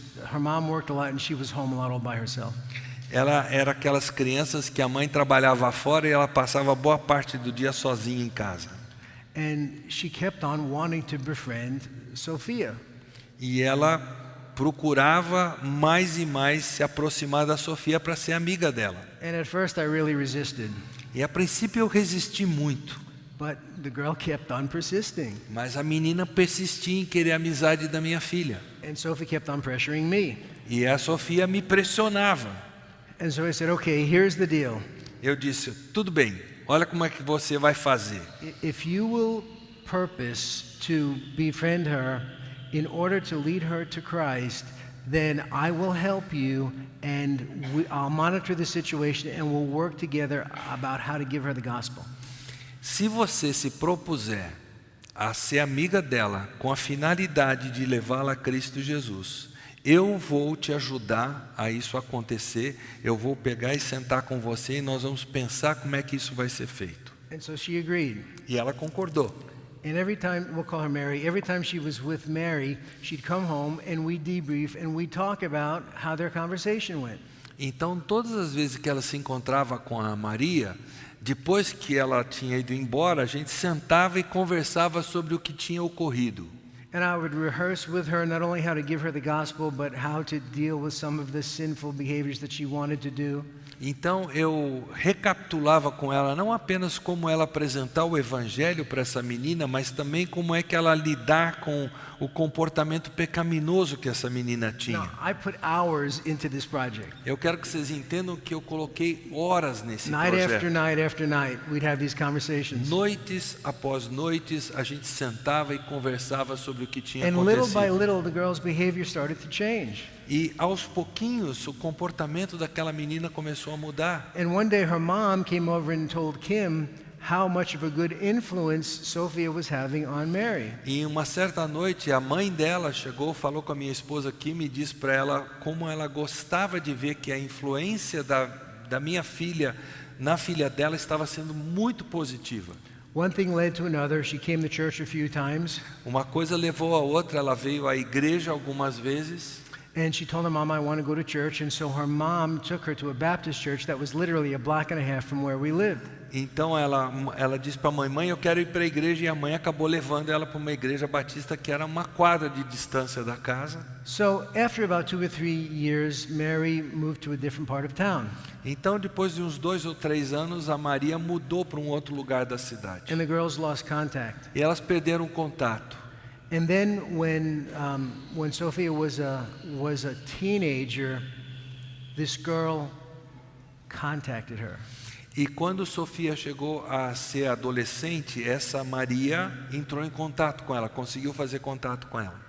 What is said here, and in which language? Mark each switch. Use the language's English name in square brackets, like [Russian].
[English] Her mom worked a lot and she was home a lot all by herself. [Portuguese] Ela era aquelas crianças que a mãe trabalhava fora e ela passava boa parte do dia sozinha em casa. [English] And she kept on wanting to befriend Sophia. [Portuguese] E ela procurava mais e mais se aproximar da Sofia para ser amiga dela. [English] And at first I really resisted, [Portuguese] E a princípio eu resisti muito, [English] but the girl kept on persisting. [Portuguese] mas a menina persistia em querer a amizade da minha filha. [English] And Sophie kept on pressuring me. [Portuguese] E a Sofia me pressionava. [English] And so I said, okay, here's the deal. [Portuguese] Eu disse, tudo bem, olha como é que você vai fazer. [English] If you will purpose to befriend her in order to lead her to Christ, then I will help you, and I'll monitor the situation, and we'll work together about how to give her the gospel. [Portuguese] Se você se propuser a ser amiga dela com a finalidade de levá-la a Cristo Jesus, eu vou te ajudar a isso acontecer, eu vou pegar e sentar com você e nós vamos pensar como é que isso vai ser feito. [English] And so she agreed. [Portuguese] E ela concordou. [English] And every time, we'll call her Mary, every time she was with Mary, she'd come home and we'd debrief and we'd talk about how their conversation went. [Portuguese] Então, todas as vezes que ela se encontrava com a Maria, depois que ela tinha ido embora, a gente sentava e conversava sobre o que tinha ocorrido. [English] And I would rehearse with her not only how to give her the gospel, but how to deal with some of the sinful behaviors that she wanted to do. [Portuguese] Então eu recapitulava com ela não apenas como ela apresentar o evangelho para essa menina, mas também como é que ela lidar com o comportamento pecaminoso que essa menina tinha. [English] Now, I put hours into this project. [Portuguese] Eu quero que vocês entendam que eu coloquei horas nesse [English] Night after [Portuguese] projeto. [English] night after night, we'd have these conversations. [Portuguese] Noites após noites, a gente sentava e conversava sobre o que tinha [English] And little by [Portuguese] acontecido. [English] little, the girl's behavior started to change. [Portuguese] E aos pouquinhos, o comportamento daquela menina começou a mudar. [English] And one day her mom came over and told Kim how much of a good influence Sophia was having on Mary. [Portuguese] E uma certa noite, a mãe dela chegou, falou com a minha esposa Kim e disse para ela como ela gostava de ver que a influência da minha filha na filha dela estava sendo muito positiva. [English] One thing led to another. She came to church a few times, [Portuguese] Uma coisa levou a outra, ela veio à igreja algumas vezes. [English] and she told her mom, I want to go to church. And so her mom took her to a Baptist church that was literally a block and a half from where we lived. [Portuguese] Então ela disse para a mãe, mãe, eu quero ir para a igreja, e a mãe acabou levando ela para uma igreja batista que era uma quadra de distância da casa. [English] So after about 2 or 3 years, Mary moved to a different part of town. [Portuguese] Então depois de uns 2 ou 3 anos, a Maria mudou para um outro lugar da cidade. [English] And the girls lost contact. [Portuguese] E elas perderam o contato. [English] And then when Sophia was a teenager, this girl contacted her. [Portuguese] E quando Sofia chegou a ser adolescente, essa Maria entrou em contato com ela, conseguiu fazer contato com ela.